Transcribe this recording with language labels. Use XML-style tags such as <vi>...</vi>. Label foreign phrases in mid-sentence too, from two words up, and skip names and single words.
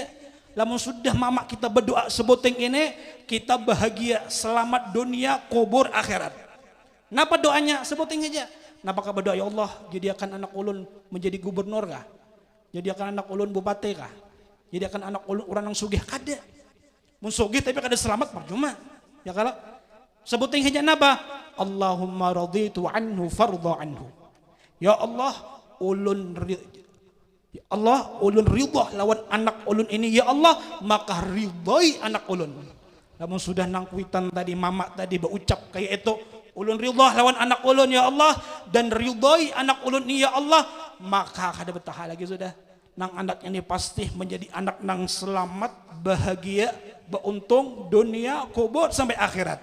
<bjn>Lamun sudah mama kita berdoa sebuting ini, kita bahagia selamat dunia kubur akhirat. Napa doanya sebuting aja? Napa ka berdoa, ya Allah jadikan anak ulun menjadi gubernur kah? Jadikan anak ulun bupati kah? Jadikan anak ulun orang yang sugih kada. Mun sugih tapi kada selamat percuma. Ya kalau sebuting aja napa?</bjn> <ar>Allahumma raditu anhu fardha anhu.</ar> <bjn>Ya Allah ulun ridha lawan anak ulun ini, ya Allah maka ridhai anak ulun. Namun sudah nang kuitan tadi mama tadi berucap kayak itu, ulun ridha lawan anak ulun ya Allah dan ridhai anak ulun ini ya Allah, maka kada betah lagi sudah nang anak ini pasti menjadi anak nang selamat bahagia beruntung dunia kubur sampai akhirat.</bjn>